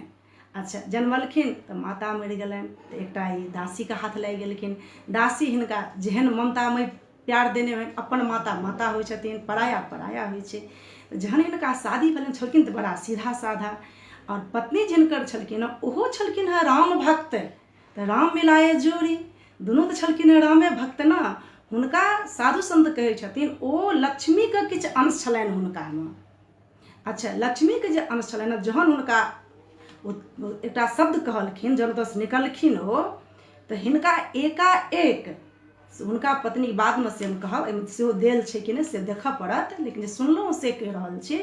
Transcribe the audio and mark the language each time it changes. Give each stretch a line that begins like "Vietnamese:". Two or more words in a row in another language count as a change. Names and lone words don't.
Maithili: अच्छा, जन्मलखिन तो माता मरि गेलनि, तो एकटा ई दासी के हाथ लागि गेलखिन। दासी हिनका जेहन ममतामय प्यार देने हुए, अपन माता माता होइ छथिन, पराया पराया होइ छै। जहन हिनका शादी भेलनि छलखिन तो बड़ा सीधा साधा, और पत्नी जिनकर छलखिन ओहो छलखिन है राम भक्त। तो राम मिलाए जोड़ी, दुनू तो छलखिन है रामे भक्त ना। हुनका साधु संत कहै छथिन ओ लक्ष्मी के किछु अंश छलनि हुनका में। अच्छा, लक्ष्मी के जे अंश छलनि, जहन हुनका एकटा शब्द कहलखिन, जब तस निकलखिन हो तो हिनका एकाएक हुनका पत्नी बाद में से हम कहब सेहो देल छै कि नहीं से देखऽ पड़त, लेकिन जे सुनलहुँ से कहि रहल छी।